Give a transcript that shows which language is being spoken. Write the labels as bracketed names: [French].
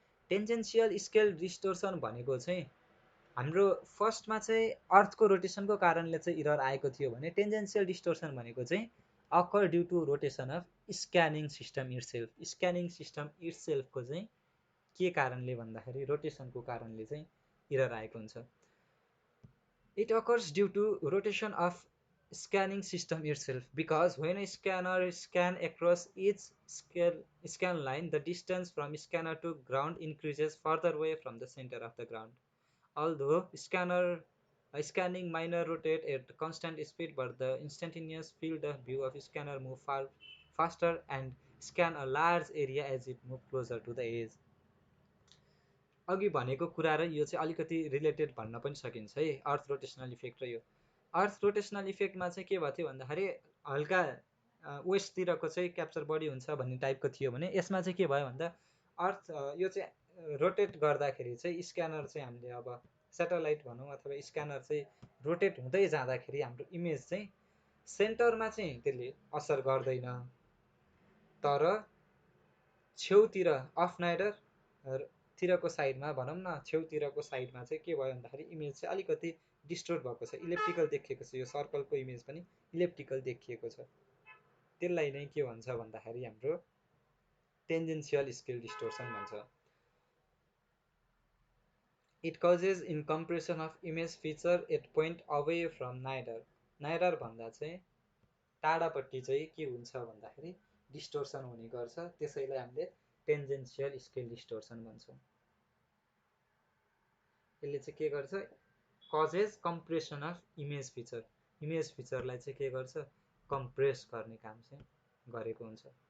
[Nepali] Tangential scale distortion भनेको चाहिँ हाम्रो फर्स्टमा चाहिँ अर्थको रोटेसनको कारणले चाहिँ इरर आएको थियो भने टेन्जेन्सियल डिस्टोर्सन भनेको चाहिँ [English] Occur due to rotation of scanning system itself. [Nepali] Scanning system इट्सेल्फको चाहिँ के कारणले भन्दाखेरि रोटेसनको कारणले चाहिँ इरर आएको हुन्छ। [English] It occurs due to rotation of scanning system itself, because when a scanner scan across each scan line, the distance from scanner to ground increases further away from the center of the ground. Although scanning minor rotate at constant speed, but the instantaneous field of view of scanner move far faster and scan a large area as it move closer to the edge. [Nepali] अघि भनेको कुरा र यो चाहिँ अलिकति related भन्न पनि सकिन्छ है, अर्थ रोटेसनल इफेक्ट र यो अर्थ रोटेसनल इफेक्टमा चाहिँ के भयो थियो भन्दाखेरि हल्का वेस्टतिरको चाहिँ क्याप्चर बढी हुन्छ भन्ने टाइपको थियो भने यसमा चाहिँ के भयो भन्दा अर्थ यो चाहिँ रोटेट गर्दाखेरि चाहिँ स्क्यानर चाहिँ हामीले अब स्याटेलाइट भनौँ अथवा स्क्यानर चाहिँ रोटेट हुँदै जाँदाखेरि हाम्रो इमेज चाहिँ सेन्टरमा चाहिँ त्यसले असर गर्दैन, तर छेउतिर अफ नाइडर तिरको साइडमा भनौँ न, छेउतिरको साइडमा चाहिँ के भयो भन्दाखेरि इमेज चाहिँ अलिकति डिस्टोर्ट भएको छ, इलेप्टिकल देखिएको छ। यो सर्कलको इमेज पनि इलेप्टिकल देखिएको छ। त्यसलाई नै के भन्छ भन्दाखेरि हाम्रो टेन्जेन्सियल स्केल डिस्टोर्सन भन्छ। [English] It causes in compression of image feature at point away from nadir. [Nepali] Neither भन्दा चाहिँ टाढापट्टि चाहिँ के हुन्छ भन्दाखेरि डिस्टोर्सन हुने गर्छ, त्यसैलाई हामीले टेन्जेन्सियल स्केल डिस्टोर्सन भन्छौँ। यसले चाहिँ के गर्छ, [English] causes compression of image feature, [Nepali] image फिचरलाई चाहिँ के गर्छ, कम्प्रेस गर्ने काम चाहिँ गरेको हुन्छ।